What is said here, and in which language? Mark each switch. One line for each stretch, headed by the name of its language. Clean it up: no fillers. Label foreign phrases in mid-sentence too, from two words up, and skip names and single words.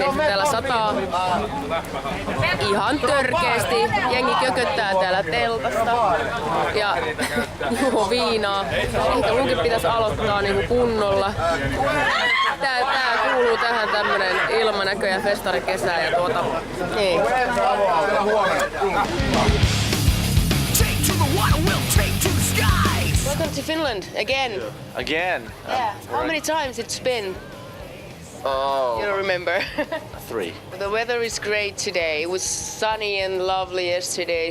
Finnish: Täällä sataa ihan törkeästi. Jengi kököttää täällä teltasta ja juo viinaa. Ehkä munkin pitäisi aloittaa niinku kunnolla. Tää kuuluu tähän tämmönen ilmanäkö ja festarikesä ja niin.
English: Welcome to Finland again. Again? Yeah. How many times it's been? Oh. You don't remember? 3. The weather is great today. It was sunny and lovely yesterday.